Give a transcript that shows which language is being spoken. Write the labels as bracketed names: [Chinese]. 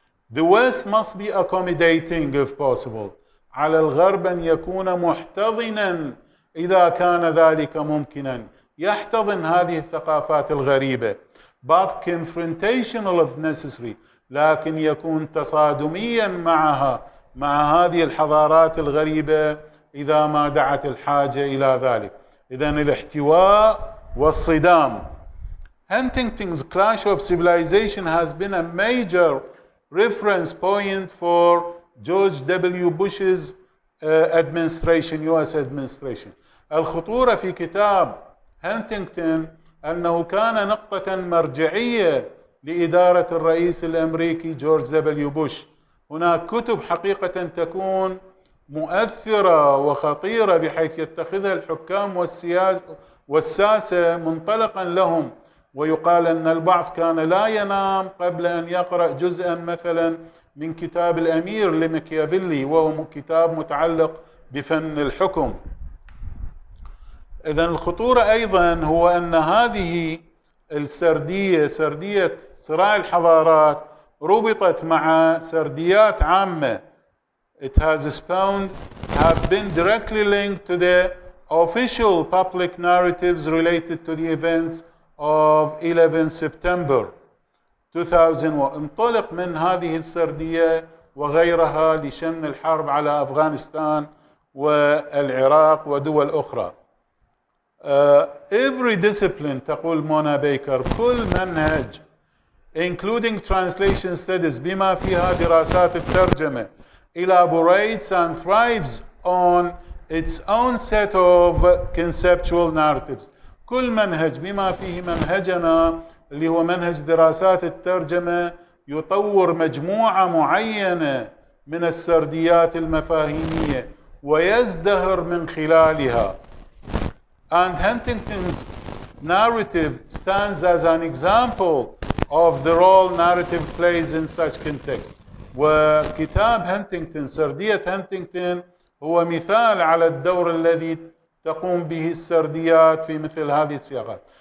[English] the West must be accommodating if possible، [Arabic] على الغرب أن يكون محتضنا إذا كان ذلك ممكنا، يحتضن هذه الثقافات الغريبة، [English] but confrontational if necessary، [Arabic] لكن يكون تصادميا معها، مع هذه الحضارات الغريبة إذا ما دعت الحاجة إلى ذلك. إذن الاحتواء والصدام. [English] Huntington's clash of civilization has been a major reference point for George W. Bush's administration، US administration. [Arabic] الخطورة في كتاب هانتنغتون أنه كان نقطة مرجعية لإدارة الرئيس الأمريكي جورج دبليو بوش. هناك كتب حقيقة تكون مؤثرة وخطيرة بحيث يتخذها الحكام والساسة منطلقا لهم، ويقال أن البعض كان لا ينام قبل أن يقرأ جزءا مثلا من كتاب الأمير لماكيافيلي، وهو كتاب متعلق بفن الحكم. إذن الخطورة أيضا هو أن هذه السردية، سردية صراع الحضارات، ربطت مع سرديات عامة. [English] It has have been directly linked to the official public narratives related to the events of 11 September 2001. [Arabic] انطلق من هذه السردية وغيرها لشن الحرب على أفغانستان والعراق ودول أخرى. [English] Every discipline، [Arabic] تقول مونا بيكر، كل منهج [English] including translation studies [Arabic] بما فيها دراسات الترجمة [English] elaborates and thrives on its own set of conceptual narratives. [Arabic] كل منهج بما فيه منهجنا اللي هو منهج دراسات الترجمة يطور مجموعة معينة من السرديات المفاهيمية ويزدهر من خلالها. [English] And Huntington's narrative stands as an example of the role narrative plays in such context. [Arabic] وكتاب هانتنغتون سردية هانتنغتون هو مثال على الدور الذي تقوم به السرديات في مثل هذه السياقات.